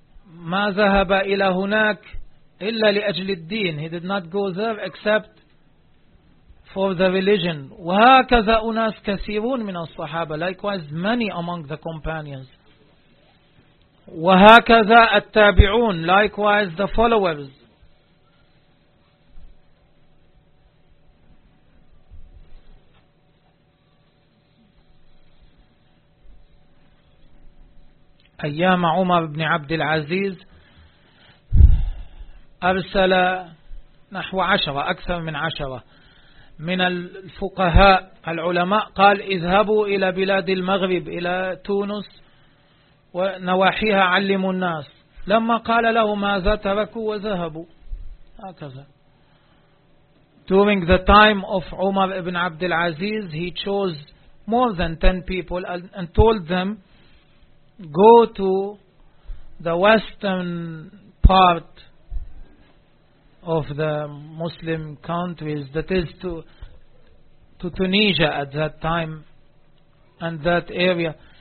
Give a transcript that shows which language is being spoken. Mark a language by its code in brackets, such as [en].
[ar] ما ذهب إلى هناك إلا لأجل الدين. [en] He did not go there except for the religion. [ar] وهكذا أناس كثيرون من الصحابة. [en] Likewise, many among the companions. [ar] وهكذا التابعون. [en] Likewise, the followers. [ar] أيام عمر بن عبد العزيز أرسل نحو عشرة أكثر من عشرة من الفقهاء العلماء قال اذهبوا إلى بلاد المغرب إلى تونس ونواحيها علموا الناس لما قال له ماذا تركوا وذهبوا هكذا. [en] During the time of Umar ibn عبد العزيز he chose more than 10 people and told them go to the western part of the Muslim countries, that is to Tunisia at that time and that area.